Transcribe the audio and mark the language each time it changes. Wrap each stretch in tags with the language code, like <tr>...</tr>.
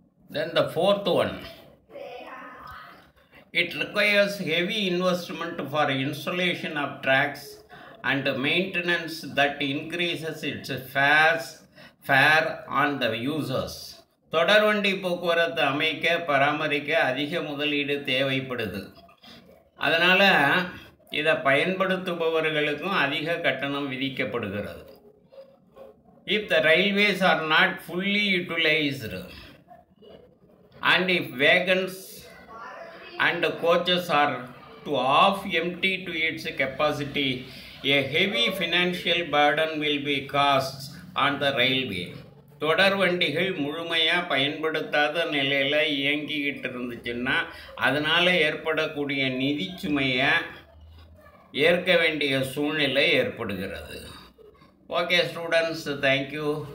<en>Then the fourth one, it requires heavy investment for installation of tracks and maintenance that increases its fare on the users.</en> <ta>தொடர்வண்டி போக்குவரத்து அமைக்க பராமரிக்க அதிக முதலீடு தேவைப்படுது. அதனால் இதை பயன்படுத்துபவர்களுக்கும் அதிக கட்டணம் விதிக்கப்படுகிறது.</ta> <en>If the railways are not fully utilized and if wagons and coaches are to half empty to its capacity, a heavy financial burden will be cast on the railway.</en> <ta>தொடர்வண்டிகள் முழுமையாக பயன்படுத்தாத நிலையில் இயங்கிக்கிட்டு இருந்துச்சுன்னா அதனால் ஏற்படக்கூடிய நிதி சுமையை ஏற்க வேண்டிய சூழ்நிலை ஏற்படுகிறது.</ta> <en>Okay students, thank you.</en>